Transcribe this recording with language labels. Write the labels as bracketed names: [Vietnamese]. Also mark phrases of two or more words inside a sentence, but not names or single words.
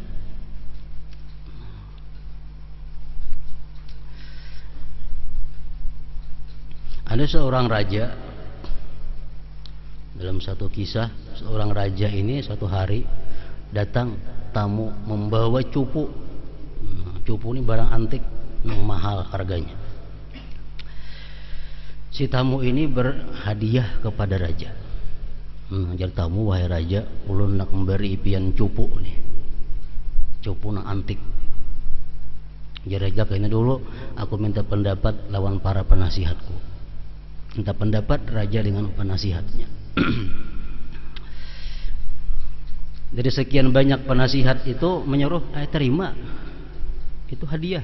[Indonesian] Ada seorang raja, dalam satu kisah, seorang raja ini suatu hari datang tamu membawa cupu. Cupu ini barang antik yang mahal harganya. Si tamu ini berhadiah kepada raja. Ajar tamu, [Banjar] wahai raja, ulun nak memberi pian cupu nih, cupu nak antik. [Indonesian] Ajar raja, kayaknya dulu aku minta pendapat lawan para penasihatku. Minta pendapat raja dengan penasihatnya. Dari sekian banyak penasihat itu menyuruh, terima, itu hadiah.